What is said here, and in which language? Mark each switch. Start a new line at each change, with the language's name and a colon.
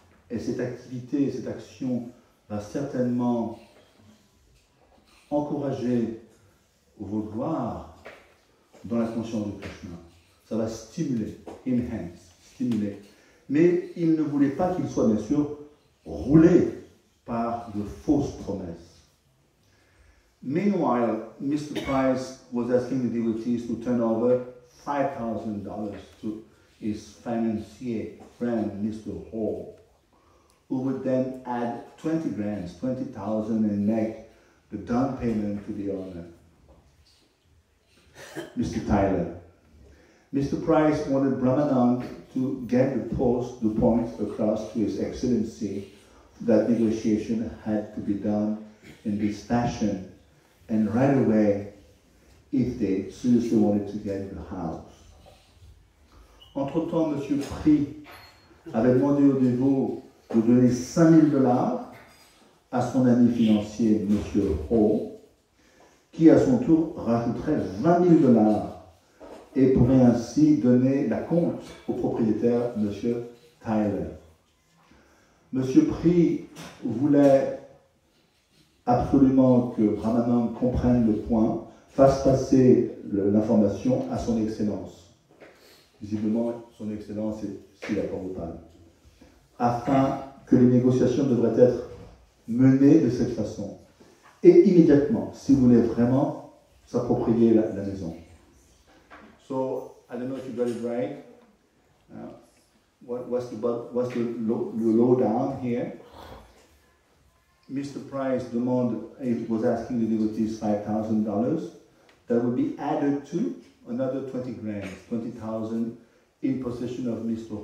French: Et cette activité, cette action va certainement encourager vos gloires dans la conscience de Krishna. Ça va stimuler, stimuler. Mais il ne voulait pas qu'il soit bien sûr roulé par de fausses promesses.
English: Meanwhile, Mr. Price was asking the devotees to turn over $5,000 to his financier friend, Mr. Hall, who would then add 20 grand, 20,000, and make the down payment to the owner, Mr. Tyler. Mr. Price wanted Brahmanand to get the point across to His Excellency that negotiation had to be done in this fashion, and right away, if they seriously wanted to get the house.
French: Entre-temps, M. Puri avait demandé au dévot de donner $5,000 à son ami financier, M. Ho, qui à son tour rajouterait $20,000 et pourrait ainsi donner la compte au propriétaire, M. Tyler. M. Puri voulait absolument que Brahmanand comprenne le point, fasse passer l'information à son Excellence. Visiblement, son Excellence est Srila Prabhupada. Afin que les négociations devraient être menées de cette façon. Et immédiatement, si vous voulez vraiment s'approprier la maison.
English: So, I don't know if you got it right. What's the lowdown here? Mr. Price was asking the devotees $5,000. That would be added to another 20 grand, 20,000 in possession of Mr.